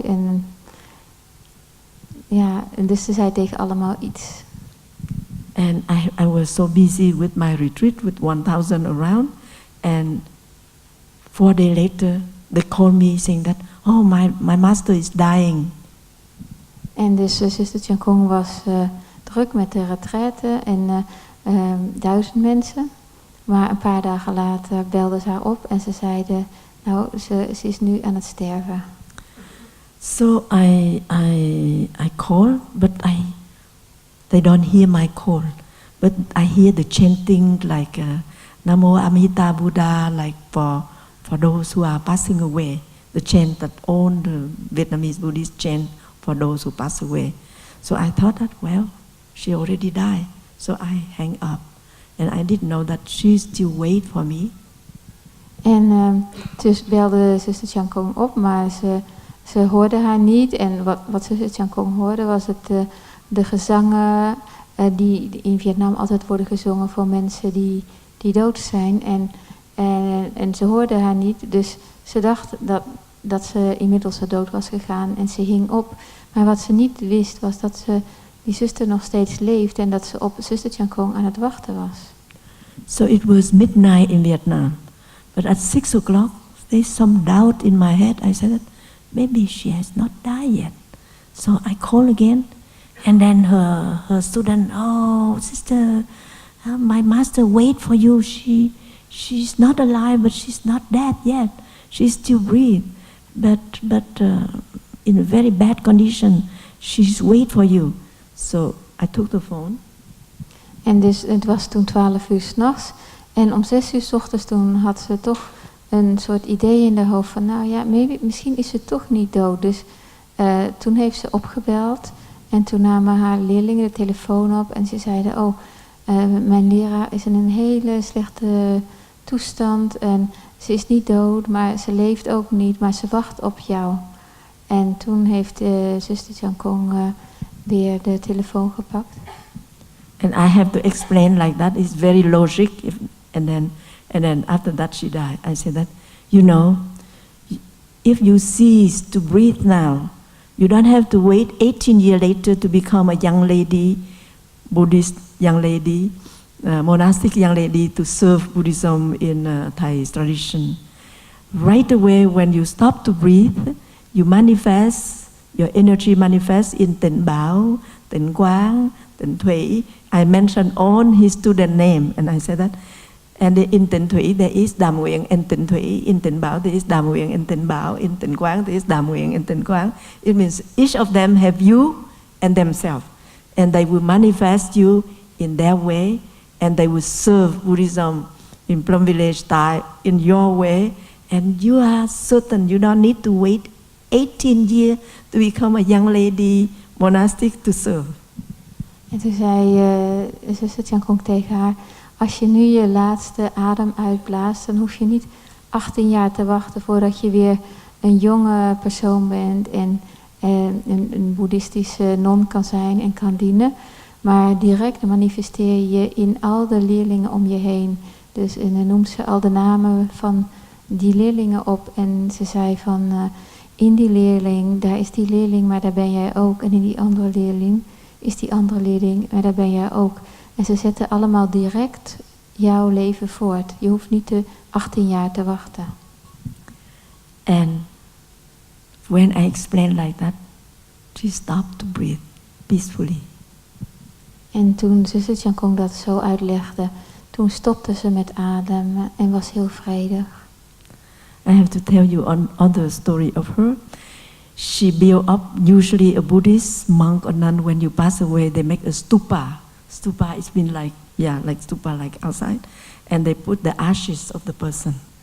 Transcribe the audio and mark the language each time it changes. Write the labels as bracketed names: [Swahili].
[Dutch] En ja, en dus ze zei tegen allemaal iets. [English] And I was so busy with my retreat with 1000 around, and 4 days later they called me saying that, oh, my master is dying. [Dutch] En dus zuster Chân Không was druk met de retraite en 1000 mensen. Maar een paar dagen later belden ze haar op en ze zeiden, nou, ze is nu aan het sterven. [English] So I call, but they don't hear my call. But I hear the chanting like Namo Amita Buddha, like for those who are passing away. The chant that all the Vietnamese Buddhists chant for those who pass away. So I thought that, well, she already died. So I hang up. And I didn't know that she still wait for me. [Dutch] En dus belde zuster Chân Không op, maar ze hoorde haar niet. En wat zuster Chân Không hoorde was het de gezangen die in Vietnam altijd worden gezongen voor mensen die dood zijn. En ze hoorde haar niet, dus ze dacht dat ze inmiddels dood was gegaan en ze hing op. Maar wat ze niet wist was dat die zuster nog steeds leeft en dat ze op zuster Chân Không aan het wachten was. [English] So it was midnight in Vietnam. But at 6 o'clock, there's some doubt in my head. I said that maybe she has not died yet. So I call again, and then her student, oh, sister, my master wait for you. She's not alive, but she's not dead yet. She still breathes, but in a very bad condition. She's wait for you. So I took the phone. [Dutch] En dus het was toen 12 uur 's nachts. En om 6 uur 's ochtends toen had ze toch een soort idee in haar hoofd van, nou ja, misschien is ze toch niet dood. Dus toen heeft ze opgebeld en toen namen haar leerlingen de telefoon op en ze zeiden, oh, mijn leraar is in een hele slechte toestand en ze is niet dood, maar ze leeft ook niet, maar ze wacht op jou. En toen heeft zuster Chân Không weer de telefoon gepakt. [English] And I have to explain like that. It's very logic. And then after that she died. I said that, you know, if you cease to breathe now, you don't have to wait 18 years later to become a young lady, Buddhist young lady, monastic young lady to serve Buddhism in Thai tradition. Right away when you stop to breathe, you manifest, your energy manifests in Tịnh Bảo, Tịnh Quang, Tịnh Thủy. I mentioned all his student name, and I said that. And in Tịnh Thủy there is Đàm Nguyện and Tịnh Thủy. In Tịnh Bảo there is Đàm Nguyện and Tịnh Bảo. In Tịnh Quang there is Đàm Nguyện and Tịnh Quang. It means each of them have you and themselves, and they will manifest you in their way, and they will serve Buddhism in Plum Village Thai in your way, and you are certain you don't need to wait 18 years to become a young lady monastic to serve. [Dutch] En toen zei zuster Chân Không tegen haar, als je nu je laatste adem uitblaast, dan hoef je niet 18 jaar te wachten voordat je weer een jonge persoon bent en een boeddhistische non kan zijn en kan dienen. Maar direct manifesteer je in al de leerlingen om je heen. Dus en noemt ze al de namen van die leerlingen op en ze zei van, in die leerling, daar is die leerling, maar daar ben jij ook. En in die andere leerling is die andere leerling, maar daar ben jij ook. En ze zetten allemaal direct jouw leven voort. Je hoeft niet 18 jaar te wachten. [English] And when I explained like that, she stopped to breathe peacefully. [Dutch] En toen zuster Chân Không dat zo uitlegde, toen stopte ze met ademen en was heel vredig. [English] I have to tell you another story of her. She built up, usually a Buddhist monk or nun, when you pass away, they make a stupa. Stupa is been like stupa like outside. And they put the ashes of the person.